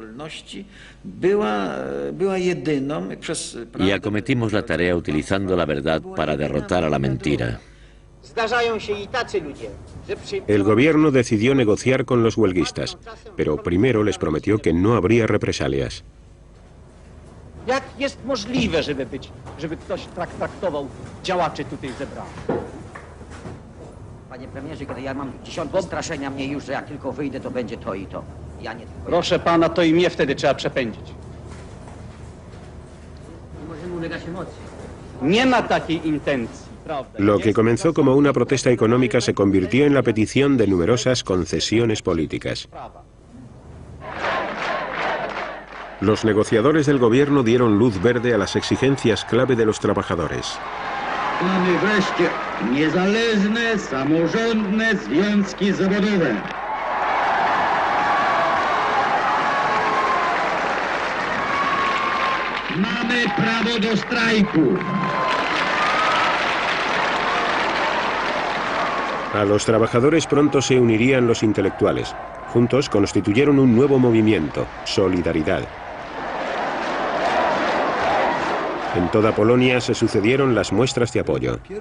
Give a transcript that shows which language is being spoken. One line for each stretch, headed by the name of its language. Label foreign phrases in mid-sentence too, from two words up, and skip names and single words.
Spanish: Y acometimos la tarea utilizando la verdad para derrotar a la mentira. El gobierno decidió negociar con los huelguistas, pero primero les prometió que no habría represalias.
Polish: Jak jest możliwe, żeby ktoś traktował działaczy tutaj zebranych? Panie premierze, kiedy ja mam dziesiątki straszenia mnie już, że jak tylko wyjdę, to będzie to i to. Ja nie tylko. Proszę pana, to i mnie wtedy trzeba przepędzić. Nie możemy ulegać emocji. Nie ma takiej intencji, prawda?
Spanish: Lo que comenzó como una protesta económica se convirtió en la petición de numerosas concesiones políticas. Los negociadores del gobierno dieron luz verde a las exigencias clave de los trabajadores.
Polish: Mamy wreszcie niezależne, samorządne związki zawodowe. Mamy prawo do strajku.
Spanish: A los trabajadores pronto se unirían los intelectuales. Juntos constituyeron un nuevo movimiento, Solidaridad. En toda Polonia se sucedieron las muestras de apoyo.